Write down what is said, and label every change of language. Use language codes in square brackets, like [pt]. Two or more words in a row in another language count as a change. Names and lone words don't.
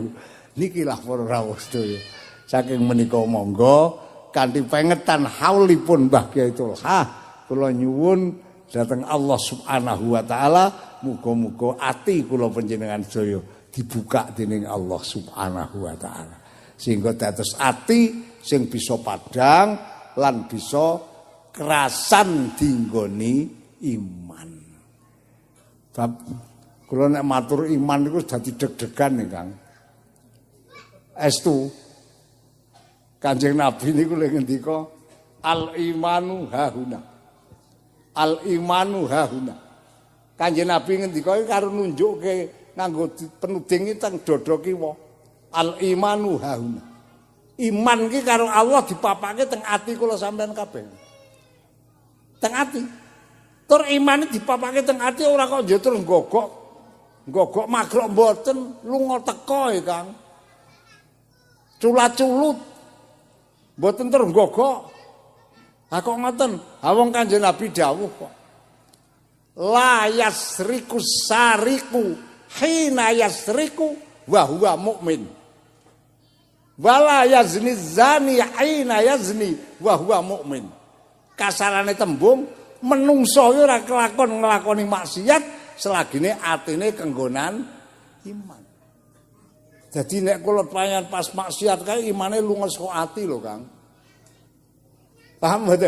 [jv] Niki lah para rawuh sedaya. Saking menika monggo kanthi pengetan haulipun Mbah Kyai Tolhah kula nyuwun dhateng Allah [ar] سبحانه وتعالى [jv] muga-muga ati kula panjenengan sedaya dibuka dening Allah [ar] سبحانه وتعالى [jv] sehingga dados ati sing bisa padhang lan bisa kerasan dinggoni iman. Bab kula nek matur iman niku dadi deg-degan nih Kang. Estu Kanjeng Nabi niku lho ngendika [ar] الإيمان هاهنا. الإيمان هاهنا. [jv] Kanjeng Nabi ngendika karo nunjukke nganggo penuding teng dada kiwa. [ar] الإيمان هاهنا. [jv] Iman ki karo Allah dipapake teng ati kula sampean kabeh. Teng ati. Tur imane dipapake teng ati ora kok njuk terus gogok magrok mboten lunga teka e Kang. Culat-culut. Mboten terus gogok. Ha kok ngoten? Ha wong Kanjeng Nabi dawuh kok. [ar] لا يسرق السارق حين يسرق وهو مؤمن. ولا يزني الزاني حين يزني وهو مؤمن. [jv] Kasarane tembung menungso ora kelakon nglakoni maksiat selagine atine kenggonan iman. Jadi nek kula payan pas maksiat kae imane lunga saka ati lho, Kang. Paham mboten?